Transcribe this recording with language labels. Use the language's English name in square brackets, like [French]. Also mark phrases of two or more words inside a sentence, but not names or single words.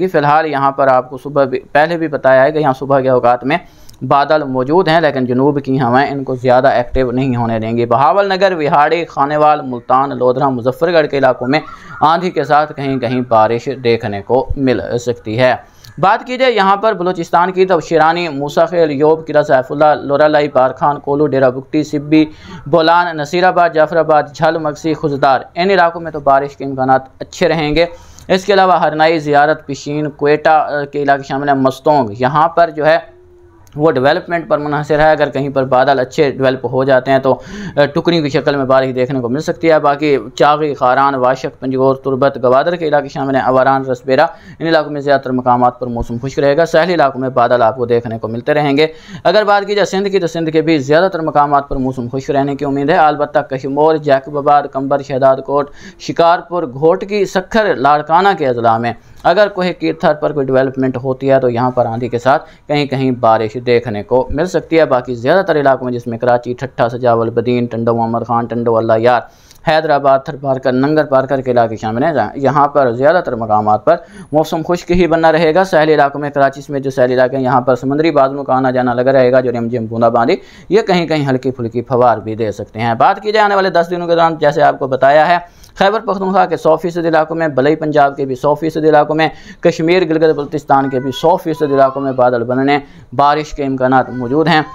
[Urdu] فی الحال یہاں پر آپ کو صبح بھی پہلے بھی بتایا ہے کہ یہاں صبح کے اوقات میں بادل موجود ہیں، لیکن جنوب کی ہوائیں ان کو زیادہ ایکٹو نہیں ہونے دیں گی. بہاول نگر، وہاڑی، خانیوال، ملتان، لودھراں، مظفرگڑھ کے علاقوں میں آندھی کے ساتھ کہیں کہیں بارش دیکھنے کو مل سکتی ہے. بات کی جائے یہاں پر بلوچستان کی تو شیرانی، موسیٰ خیل، ژوب، قلعہ سیف اللہ، لورالائی، بارکھان، کوہلو، ڈیرہ بگٹی، سبی، بولان، نصیرآباد، جعفرآباد، جھل، مگسی, خضدار، ان علاقوں میں تو بارش کے امکانات اچھے رہیں گے. اس کے علاوہ ہرنائی، زیارت، پشین، کوئٹہ کے علاقے شامل ہیں. مستونگ، یہاں پر جو ہے وہ ڈیولپمنٹ پر منحصر ہے. اگر کہیں پر بادل اچھے ڈیولپ ہو جاتے ہیں تو ٹکڑی کی شکل میں بارش دیکھنے کو مل سکتی ہے. باقی چاغی، خاران، واشک، پنجگور، تربت، گوادر کے علاقے شامل ہیں. آواران، لسبیلہ، ان علاقوں میں زیادہ تر مقامات پر موسم خشک رہے گا. ساحلی علاقوں میں بادل آپ کو دیکھنے کو ملتے رہیں گے۔ اگر بات کی جائے سندھ کی تو سندھ کے بھی زیادہ تر مقامات پر موسم خشک رہنے کی امید ہے. البتہ کشمور، جیکب آباد، قمبر، شہداد کوٹ، شکارپور، گھوٹکی، سکھر، لاڑکانہ کے اضلاع میں اگر کوئی کیرتھر پر کوئی ڈیولپمنٹ ہوتی ہے تو یہاں پر آندھی کے ساتھ کہیں کہیں بارش دیکھنے کو مل سکتی ہے. باقی زیادہ تر علاقوں میں، جس میں کراچی، ٹھٹھہ, سجاول، بدین، ٹنڈو، محمد خان، ٹنڈو، اللہ یار، حیدرآباد، تھرپارکر، ننگر پارکر کے علاقے شامل ہیں. یہاں پر زیادہ تر مقامات پر موسم خشک ہی بنا رہے گا. ساحلی علاقوں میں کراچی میں جو ساحلی علاقے ہیں یہاں پر سمندری بادلوں کا آنا جانا لگا رہے گا، جو رم جھم بوندا باندی یہ کہیں کہیں ہلکی پھلکی پھوار بھی دے سکتے ہیں. بات کی جائے آنے والے 10 دنوں کے دوران، جیسے آپ کو بتایا ہے، خیبر پختونخوا کے 100% علاقوں میں، بالائی پنجاب کے بھی 100% علاقوں میں، کشمیر گلگت بلتستان کے بھی 100% علاقوں میں بادل بننے، بارش کے امکانات موجود ہیں.